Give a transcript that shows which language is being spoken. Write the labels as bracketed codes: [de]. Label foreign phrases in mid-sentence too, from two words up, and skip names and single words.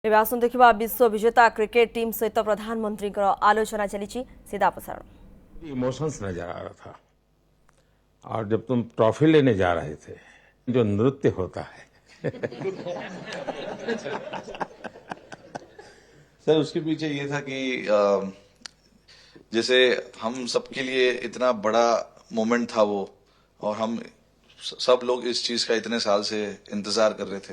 [or] ଏବେ ଆସନ୍ତୁ ଦେଖିବା ବିଶ୍ୱ ବିଜେତା କ୍ରିକେଟ ଟିମ୍ ସହିତ ପ୍ରଧାନମନ୍ତ୍ରୀଙ୍କର ଆଲୋଚନା ଚାଲିଛି [hi] सीधा प्रसारण। इमोशंस नजर आ रहा था। और जब तुम ट्रॉफी लेने जा रहे थे, जो नृत्य होता है सर उसके पीछे ये था कि जैसे हम सबके लिए इतना बड़ा मोमेंट था वो, और हम सब लोग इस चीज का इतने साल से इंतजार कर रहे थे।